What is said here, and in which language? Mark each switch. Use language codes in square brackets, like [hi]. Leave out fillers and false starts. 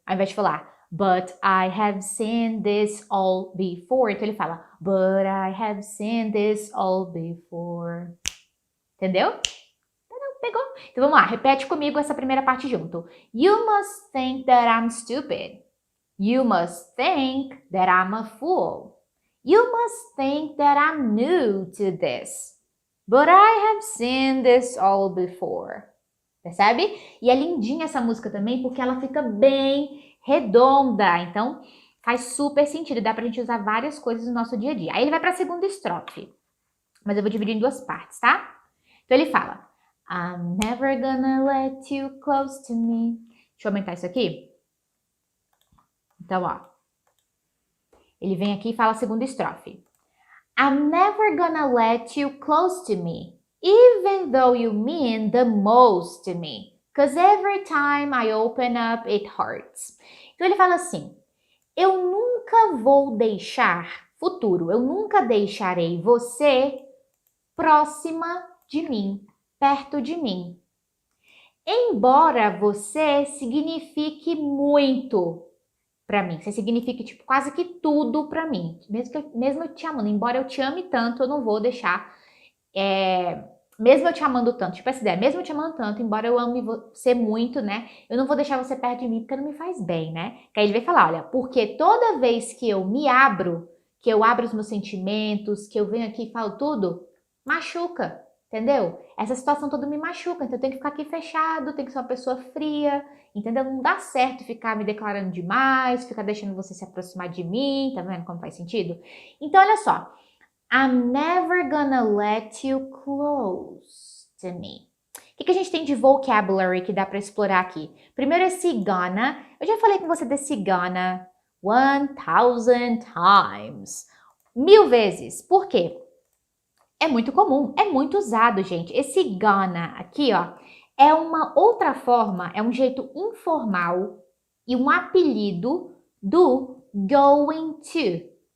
[pt] Ao invés de falar, [en] but I have seen this all before, [pt] então ele fala, [en] but I have seen this all before. [pt] Entendeu? Pegou? Então vamos lá, repete comigo essa primeira parte junto. [en] You must think that I'm stupid. You must think that I'm a fool. You must think that I'm new to this. But I have seen this all before. [pt] Percebe? E é lindinha essa música também porque ela fica bem redonda. Então faz super sentido. Dá pra gente usar várias coisas no nosso dia a dia. Aí ele vai pra segunda estrofe. Mas eu vou dividir em duas partes, tá? Então ele fala: [en] I'm never gonna let you close to me. [pt] Deixa eu aumentar isso aqui. Então, ó. Ele vem aqui e fala a segunda estrofe. [en] I'm never gonna let you close to me, even though you mean the most to me. 'Cause every time I open up, it hurts. [pt] Então ele fala assim, eu nunca vou deixar, futuro, eu nunca deixarei você próxima de mim, perto de mim. Embora você signifique muito pra mim, você signifique tipo quase que tudo pra mim, mesmo eu te amando, embora eu te ame tanto, eu não vou deixar, mesmo eu te amando tanto, tipo essa ideia, mesmo eu te amando tanto, embora eu ame você muito, né, eu não vou deixar você perto de mim porque não me faz bem, né, que aí ele vai falar, olha, porque toda vez que eu me abro, que eu abro os meus sentimentos, que eu venho aqui e falo tudo, machuca, entendeu? Essa situação toda me machuca, então eu tenho que ficar aqui fechado, tenho que ser uma pessoa fria, entendeu? Não dá certo ficar me declarando demais, ficar deixando você se aproximar de mim, tá vendo como faz sentido? Então, olha só. [en] I'm never gonna let you close to me. [pt] O que a gente tem de vocabulary que dá pra explorar aqui? Primeiro esse gonna. Eu já falei com você desse gonna [en] 1000 times. [pt] 1000 vezes. Por quê? É muito comum, é muito usado, gente. Esse gonna aqui, ó, é uma outra forma, é um jeito informal e um apelido do going to.